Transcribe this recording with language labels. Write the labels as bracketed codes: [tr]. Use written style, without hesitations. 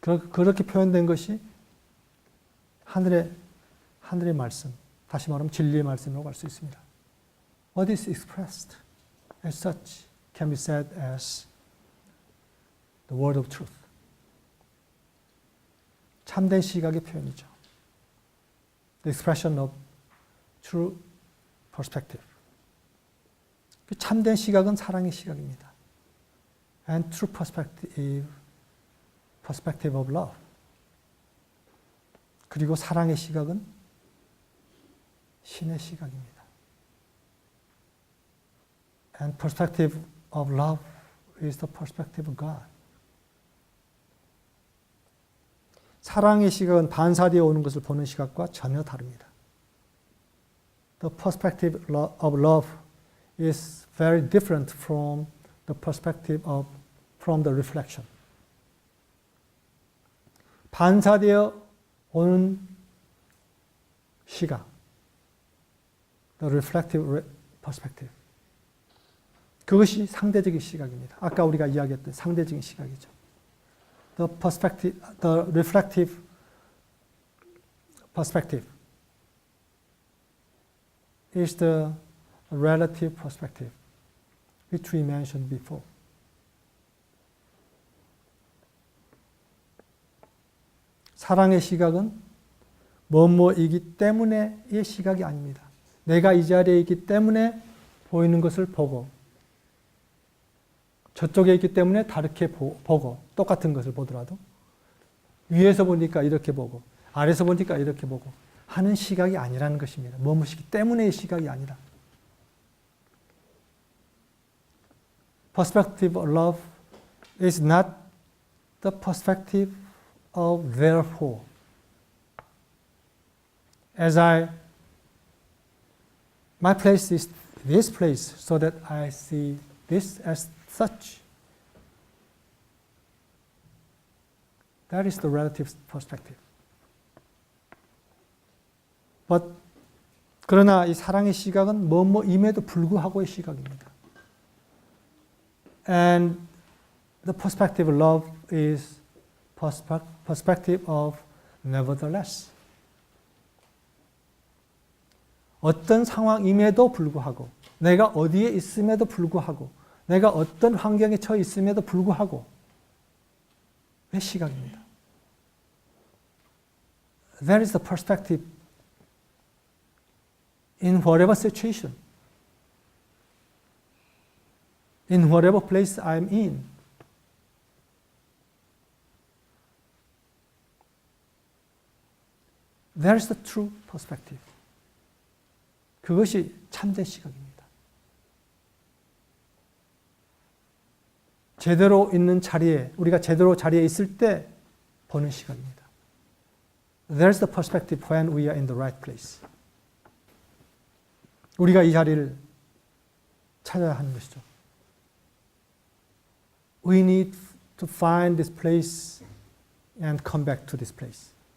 [ko] 그렇게 표현된 것이 하늘의 말씀, 다시 말하면 진리의 말씀이라고 할 수 있습니다. [en] What is expressed as such can be said as the word of truth. [ko] 참된 시각의 표현이죠. [en] The expression of true perspective. [ko] 그 참된 시각은 사랑의 시각입니다. [en] And true perspective of love. [ko] 그리고 사랑의 시각은 신의 시각입니다. [en] And perspective of love is the perspective of God. [ko] 사랑의 시각은 반사되어 오는 것을 보는 시각과 전혀 다릅니다. [en] The perspective of love is very different from the perspective from the reflection. [ko] 반사되어 오는 시각, [en] the reflective perspective. [ko] 그것이 상대적인 시각입니다. 아까 우리가 이야기했던 상대적인 시각이죠. [en] The reflective perspective is the relative perspective, which we mentioned before. [ko] 사랑의 시각은 뭐뭐이기 때문에의 시각이 아닙니다. 내가 이 자리에 있기 때문에 보이는 것을 보고 저쪽에 있기 때문에 다르게 보고 똑같은 것을 보더라도 위에서 보니까 이렇게 보고 아래에서 보니까 이렇게 보고 하는 시각이 아니라는 것입니다. 뭐뭐이기 때문에의 시각이 아니라. [en] Perspective of love is not the perspective of therefore. My place is this place so that I see this as such. That is the relative perspective. [ko] 그러나 이 사랑의 시각은 뭐뭐임에도 불구하고의 시각입니다. [en] And the perspective of love is perspective of nevertheless. [ko] 어떤 상황임에도 불구하고, 내가 어디에 있음에도 불구하고, 내가 어떤 환경에 처해 있음에도 불구하고 의 시각입니다. [en] That is the perspective in whatever situation, in whatever place I'm in. That is the true perspective. [ko] 그것이 참된 시각입니다. 제대로 있는 자리에, 우리가 제대로 자리에 있을 때 보는 시각입니다. [en] There's the perspective when we are in the right place. [ko] 우리가 이 자리를 찾아야 하는 것이죠. [en] We need to find this place and come back to this place.